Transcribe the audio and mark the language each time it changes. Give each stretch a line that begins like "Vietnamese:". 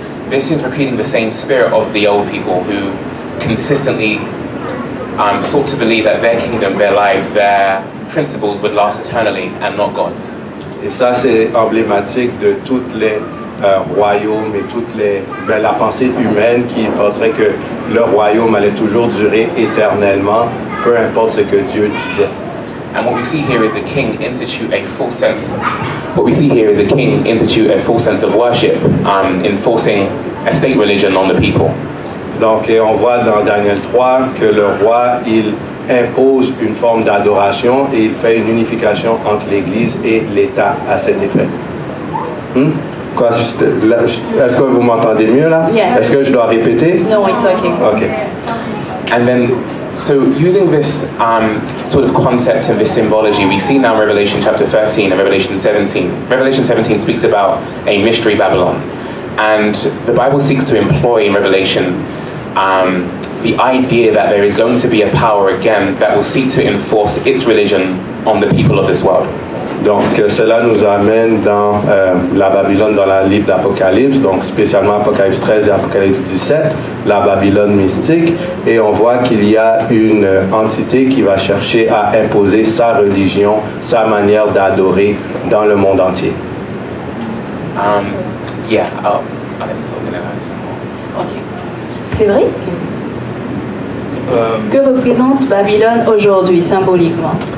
English: This is repeating the same spirit of the old people who consistently sought to believe that their kingdom, their lives, their principles would last eternally and not God's.
French: Et ça, c'est emblématique de toutes les royaumes et la pensée humaine qui penserait que le royaume allait toujours durer éternellement, peu importe ce que Dieu disait.
English: And what we see here is a king institute a full sense. What we see here is a king institute a full sense of worship, enforcing a state religion on the people.
French: Donc, on voit dans Daniel 3 que le roi, il impose une forme d'adoration et il fait une unification entre l'Église et l'État à cet effet. Est-ce que vous m'entendez mieux là?
English: Yes.
French: Est-ce que je dois répéter?
English: No, it's okay. Okay. And then, so using this sort of concept and this symbology, we see now in Revelation chapter 13 and Revelation 17. Revelation 17 speaks about a mystery Babylon. And the Bible seeks to employ in Revelation the idea that there is going to be a power again that will seek to enforce its religion on the people of this world.
French: Donc, cela nous amène dans la Babylone dans le livre d'Apocalypse, donc spécialement Apocalypse 13 et Apocalypse 17, la Babylone mystique, et on voit qu'il y a une entité qui va chercher à imposer sa religion, sa manière d'adorer dans le monde entier.
English: Yeah, I'll let me talk about some more. Okay.
French: C'est vrai que représente Babylone aujourd'hui, symboliquement?